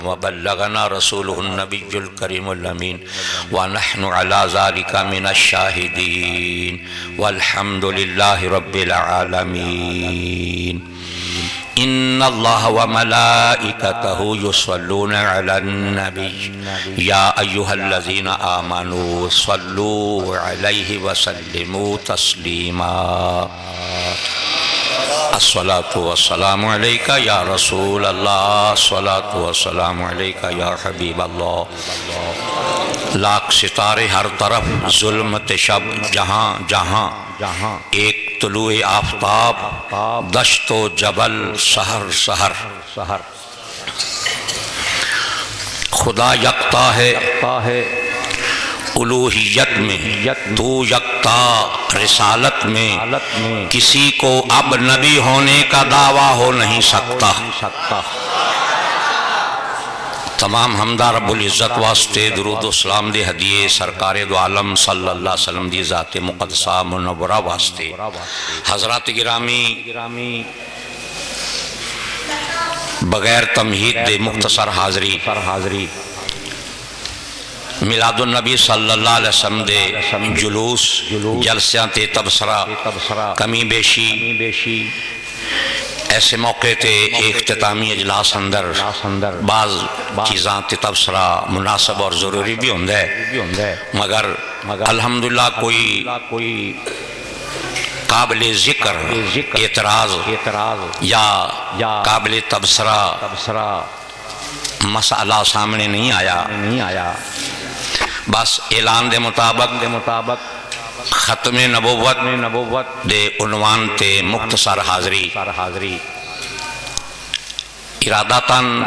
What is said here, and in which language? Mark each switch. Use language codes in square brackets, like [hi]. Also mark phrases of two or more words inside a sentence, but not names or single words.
[ar] وبلغنا رسوله النبي الكريم الأمين ونحن على ذلك من الشاهدين والحمد لله رب العالمين إن الله وملائكته يصلون على النبي يا أيها الذين آمنوا صلوا عليه وسلموا تسليما الصلاة والسلام عليك يا رسول الله الصلاة والسلام عليك يا حبيب الله [ur] لاکھ ستارے ہر طرف ظلمت شب جہاں جہاں ایک طلوع آفتاب دشت و جبل سحر سحر خدا یکتا ہے الوہیت میں تو یکتا رسالت میں کسی کو اب نبی ہونے کا دعویٰ ہو نہیں سکتا [pa] تمام حمدہ رب العزت واسطے درود و سلام دے ہدیے سرکار دو عالم [ar] صلی اللہ علیہ وسلم [pa] دی ذات مقدسہ منورہ واسطے حضرات گرامی بغیر تمہید دے مختصر حاضری میلاد النبی [ar] صلی اللہ علیہ وسلم [pa] دے جلوس جلسیاں تے تبصرہ کمی بیشی ایسے موقع تے اختتامی اجلاس اندر بعض چیزاں تے تبصرہ مناسب اور ضروری بھی ہوندہ ہے مگر الحمدللہ کوئی قابل ذکر اعتراض یا قابل تبصرہ مسئلہ سامنے نہیں آیا بس اعلان دے مطابق ختم نبوت دے عنوان تے مختصر حاضری ارادتاً